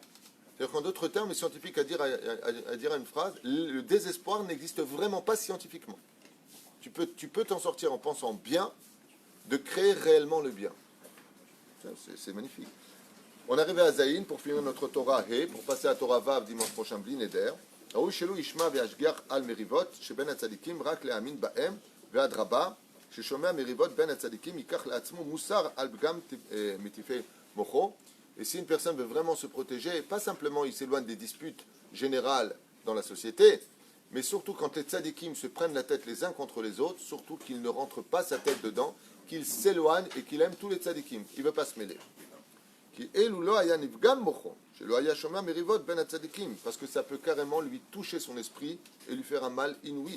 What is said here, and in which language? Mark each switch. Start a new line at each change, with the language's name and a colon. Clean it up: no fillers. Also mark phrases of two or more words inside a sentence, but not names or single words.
French: C'est-à-dire qu'en d'autres termes, les scientifiques à dire une phrase, le désespoir n'existe vraiment pas scientifiquement. Tu peux t'en sortir en pensant bien, de créer réellement le bien. C'est magnifique. On est arrivé à Zayin pour finir notre Torah He, pour passer à Torah Vav dimanche prochain,
Hebrew: בלי נדר. ראוי שלא ישמע וישגיח על מריבות שבין הצדיקים רק להאמין בהם ואדרבה ששומע מריבות בין הצדיקים ייקח לעצמו מוסר על פגם מטיפי מוחו.
French: Et si une personne veut vraiment se protéger, pas simplement il s'éloigne des disputes générales dans la société, mais surtout quand les tzadikim se prennent la tête les uns contre les autres, surtout qu'il ne rentre pas sa tête dedans, qu'il s'éloigne et qu'il aime tous les tzadikim. Il ne veut pas se mêler. Parce que ça peut carrément lui toucher son esprit et lui faire un mal inouï.